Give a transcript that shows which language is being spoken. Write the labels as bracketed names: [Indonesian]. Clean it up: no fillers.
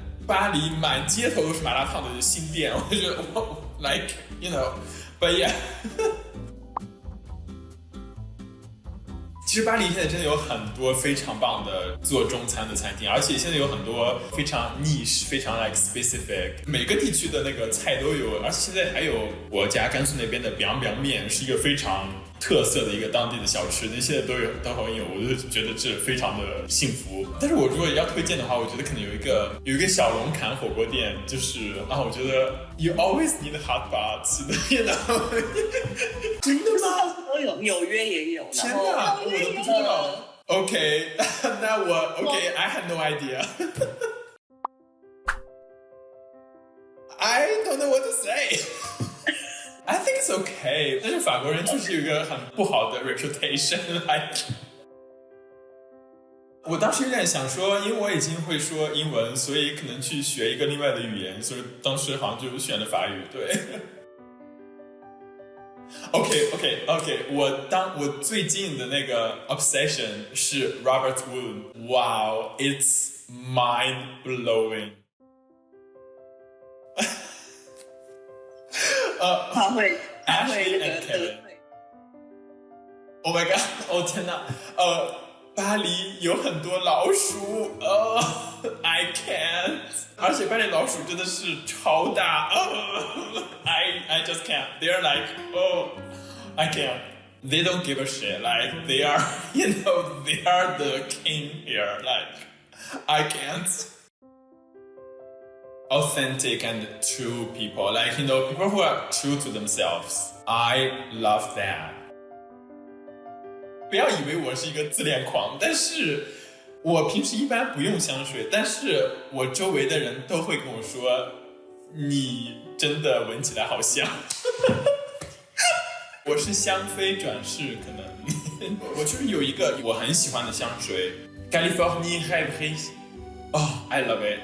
[Chinese] 巴黎满街头都是麻辣烫的新店，我就觉得我 [English] like you know，but yeah [Chinese] 其实巴黎现在真的有很多非常棒的做中餐的餐厅，而且现在有很多非常 niche、非常 [English] like specific， [Chinese] 每个地区的那个菜都有，而且现在还有我家甘肃那边的 biang biang 面，是一个非常特色的一个当地的小吃，那现在都很有，我就觉得这非常的幸福。但是我如果要推荐的话，我觉得可能有一个小龙坎火锅店，就是我觉得 [English] you always need hot pots， you know [Chinese] 真的吗？都有，纽约也有。天哪，我都不知道。 [English] OK， [Chinese] 那我 [English] OK，I had no idea 。 I don't know what to say 。I think it's okay， [Chinese] 但是法国人就是有一个很不好的 reputation，like 我当时有点想说，因为我已经会说英文，所以可能去学一个另外的语言，所以当时好像就选了法语，对。 [English] OK， [Chinese] 我最近的那个 [English] obsession 是 Robert Wood，Wow， it's mind blowing [Chinese] 他会 [English] Ashley and Kevin。 Oh my god， [Chinese] 哦天哪，巴黎有很多老鼠， [English] I can't， [Chinese] 而且巴黎老鼠真的是超大， [English] I just can't. They're like, oh, I can't. They don't give a shit. Like they are, you know, they are the king here. Like I can't. Authentic and true people, like you know, people who are true to themselves. I love that. [Chinese] 不要以为我是一个自恋狂，但是我平时一般不用香水，但是我周围的人都会跟我说，你真的闻起来好香。我是香妃转世，可能我就是有一个我很喜欢的香水 ，Californie Rêverie。 [English] Oh, I love it.